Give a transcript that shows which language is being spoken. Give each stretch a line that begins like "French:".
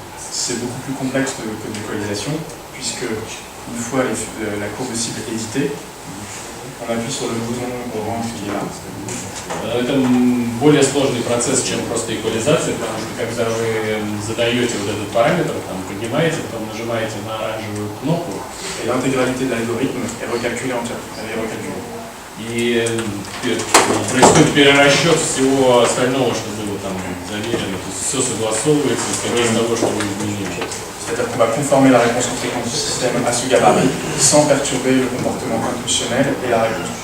French: C'est beaucoup plus complexe que l'équalisation, puisque une fois la courbe cible éditée, on appuie sur le bouton orange qui est là.
Russian: Это более сложный процесс, чем просто эквализация, потому что когда вы задаете вот этот параметр, там, поднимаете, потом нажимаете на оранжевую кнопку,
French: Et l'intégralité de l'algorithme est recalculée entière. Elle est recalculée.
Russian: и происходит перерасчет всего остального, что было там замерено, то есть все согласовывается, исходя из того, что вы изменили.
French: C'est-à-dire qu'on va conformer la réponse en fréquence du système à ce gabarit sans perturber le comportement impulsionnel et la réponse.